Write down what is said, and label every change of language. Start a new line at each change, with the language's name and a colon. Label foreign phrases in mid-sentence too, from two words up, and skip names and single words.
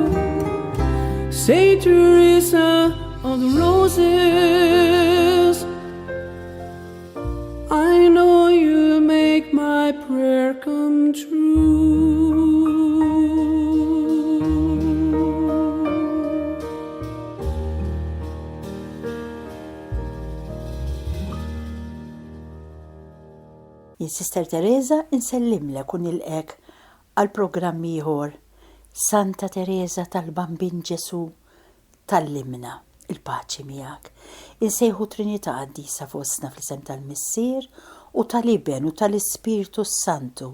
English: Saint Teresa of the Roses, I know you'll make my prayer come true.
Maltese: Sister Teresa insellimlek u nilqek għal programm ieħor Santa Teresa tal-Bambin Ġesu tallimna il-paċi miegħek. Insejħu Trinità Qaddisa fostna fl-isem tal-Missier u tal-Iben u tal-Ispiritu Santu.